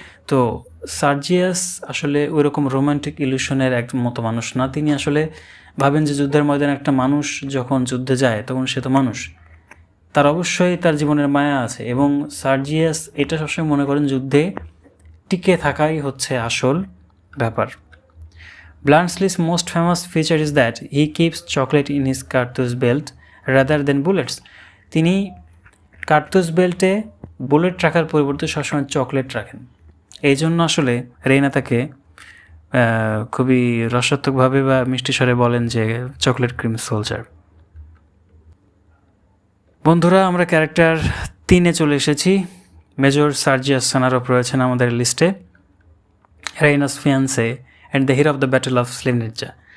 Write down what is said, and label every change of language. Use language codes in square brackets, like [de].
[bn] তো সার্জিয়াস আসলে ওই রকম রোমান্টিক ইলিউশনের এক মতো মানুষ না। তিনি আসলে ভাবেন যে যুদ্ধের ময়দানে একটা মানুষ যখন যুদ্ধে যায় তখন সে তো মানুষ, তার অবশ্যই তার জীবনের মায়া আছে, এবং সার্জিয়াস এটা সবসময় মনে করেন যুদ্ধে টিকে থাকাই হচ্ছে আসল ব্যাপার। [en] Bluntschli's most famous feature is that he keeps chocolate in his cartouche belt rather than bullets. [bn] তিনি কার্তুজ বেল্টে বুলেট রাখার পরিবর্তে সবসময় চকলেট রাখেন। এই জন্য আসলে রেইনা তাকে খুবই রসাত্মকভাবে বা মিষ্টি স্বরে বলেন যে চকলেট ক্রিম সোলজার। বন্ধুরা, আমরা ক্যারেক্টার 3-এ চলে এসেছি। মেজর সার্জিয়াস সানারফ রয়েছেন আমাদের লিস্টে, [en] Raina's fiancé and the hero of the battle of Slivnitza.